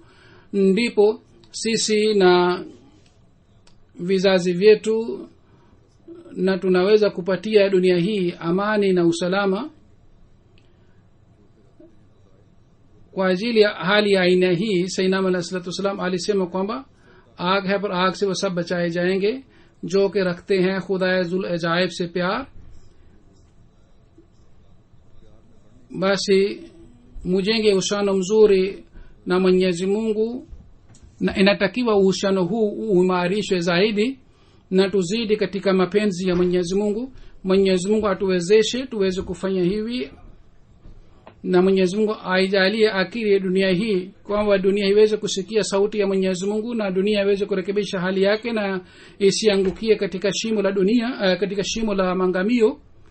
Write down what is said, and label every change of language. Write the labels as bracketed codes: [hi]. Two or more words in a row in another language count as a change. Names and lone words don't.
[sw] Ndipo sisi na vizazi vyetu na tunaweza kupatia dunia hii amani na usalama. Kwa ajili ya hali ya aina hii Sayyidina Muhammad [ar] صلى الله عليه وسلم [sw] alisema kwamba [ur] آگ ہے پر آگ سے وہ سب بچائے جائیں گے جو کہ رکھتے ہیں خدا ذوالعجائب سے پیار. [sw] Basi mujenge uhusiano mzuri na Mwenyezi Mungu, na inatakiwa uhusiano huu uimarishwe zaidi na tuzidi katika mapenzi ya Mwenyezi Mungu. Mwenyezi Mungu atuwezeshe tuweze kufanya hivi, na Mwenyezi Mungu aijalie akili ya dunia hii kwamba dunia iweze kusikia sauti ya Mwenyezi Mungu, na dunia iweze kurekebisha hali yake na isiangukie katika shimo la dunia, katika shimo la mangamio.